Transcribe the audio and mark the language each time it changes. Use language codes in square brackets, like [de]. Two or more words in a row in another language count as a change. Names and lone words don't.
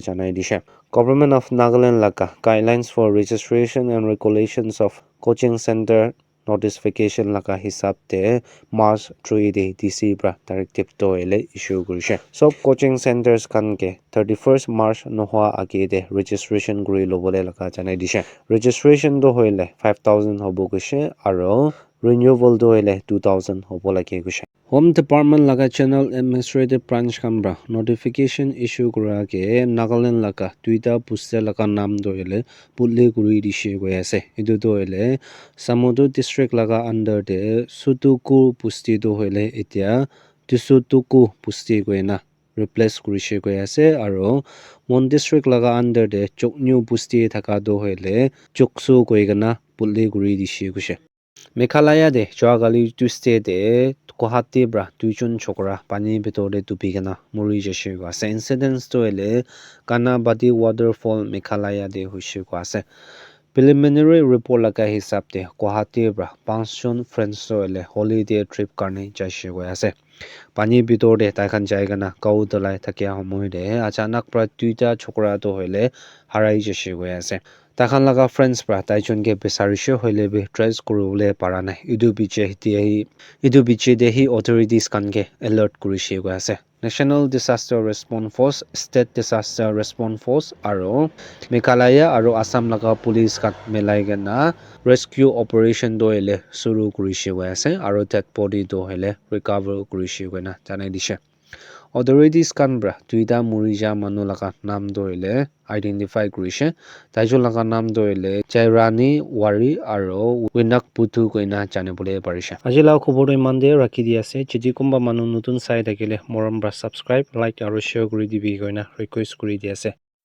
[nag] janai dishe Government of Nagaland laka [en] guidelines for registration and regulations of coaching center notification [nag] laka hisab te March 3 de DC bra directive to ele issue gurishe sob [en] coaching centers [nag] kan ke 31st March nohwa age de registration guri lobole laka janai dishe registration do hoile 5000 hobo gushe aro renewal do hoile 2000 hobo lage gushe [en] Home Department [nag] laga [en] channel administrative branch [nag] kambra notification issue kura ke Nagaland laga tuita puste laga nam do hoile putle guri dishe goy ase edu do hoile Samudu district laga under de Sutuku pusti do hoile etia Tusutuku pusti goina replace kurishe goy ase aro Mon district laga under de Choknyu pusti thaka do hoile Choksu goigana putle guri dishe gushe Meghalaya de Joagali Tuesday de Guwahati bra tuichun chokra pani bitor de tupigana muri jeshe go ase incidents to ele Kanabati waterfall Meghalaya de hoishe go ase [en] preliminary report [nag] laga hisab de Guwahati bra pension friends to ele [en] holiday trip [nag] karne jaishe go ase pani bitor de taikhan jaiga na kau dalai thakia homoi de achanak pra tuita chokra to hoile harai jeshe go ase takhan laga friends pra taichon ke besarishe hoile be trace kurule para nai idu biche de hi authorities kan ke alert kurishe go ase [en] National Disaster Response Force State Disaster Response Force [nag] aro Meghalaya aro Assam laga police kat melai gana [en] rescue operation [nag] do ele suru kurishe go ase aro [en] dead body [nag] do hele recover kurishe go na janai dishe authorities kan bra tuida murija manu laga nam do ele identify kurishe taijon laga nam do ele Chairani Wari aro Winak Putu koina janibole parishe ajila khobor do iman de rakhi di ase chiji kumba manu nutun sai thakile morom bra subscribe like aro share kuri dibi koina request kuri di ase